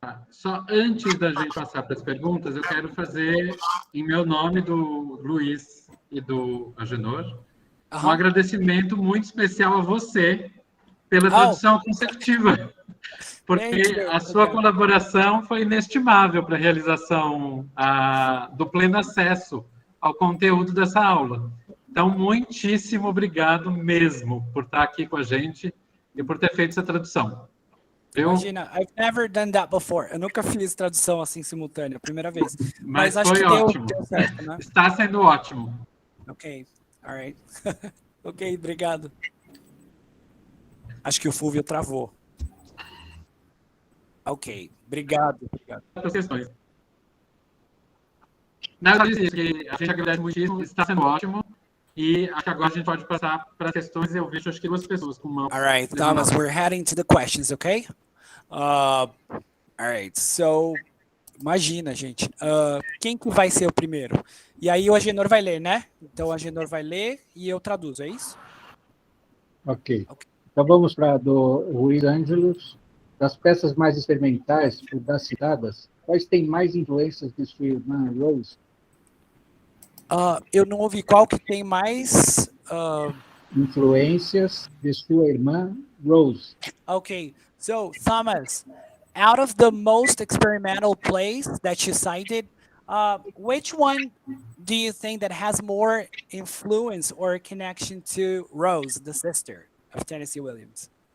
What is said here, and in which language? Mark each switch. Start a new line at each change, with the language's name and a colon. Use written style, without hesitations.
Portuguese: Só antes da gente passar para as perguntas, eu quero fazer, em meu nome, do Luís e do Agenor, um agradecimento muito especial a você pela tradução consecutiva, porque a sua colaboração foi inestimável para a realização do pleno acesso ao conteúdo dessa aula. Então, muitíssimo obrigado mesmo por estar aqui com a gente e por ter feito essa tradução. Imagina,
English: I've never done that before.
Portuguese: Eu nunca fiz tradução assim simultânea, primeira vez. Mas acho foi que ótimo. Deu certo, né? Está sendo ótimo. Ok, alright. Ok, obrigado. Acho que o Fulvio travou. Ok, obrigado. As questões. Na verdade, a gente agradece muitíssimo, está sendo ótimo. E acho que agora a gente pode passar para as questões. Eu vejo, acho que 2 pessoas com mão.
English: All right, Thomas, we're heading to the questions, okay? All right, so,
Portuguese: imagina, gente, quem que vai ser o primeiro? E aí o Agenor vai ler, né? Então o Agenor vai ler e eu traduzo, é isso? Ok. Então vamos para do Luís Ângelos. Das peças mais experimentais, das citadas, quais têm mais influências de sua irmã Rose? Eu não ouvi qual que tem mais... Influências de sua irmã Rose.
English: Okay, so Thomas, out of the most experimental plays that you cited, which one do you think that has more influence or connection to Rose, the sister of Tennessee Williams?